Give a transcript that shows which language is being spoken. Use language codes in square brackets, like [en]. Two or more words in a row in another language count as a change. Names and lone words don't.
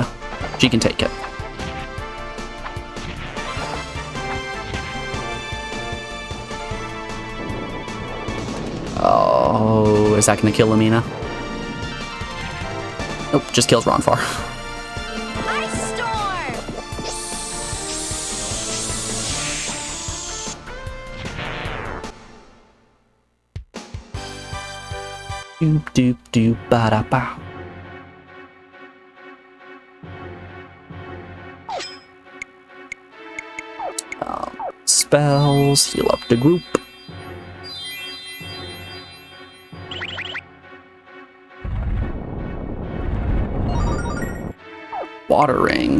[en] She can take it. Oh, is that gonna kill Amina? Nope, just kills Ronfar. Ice storm! Doop doop doop ba da ba. Spells, heal up the group. Water Ring.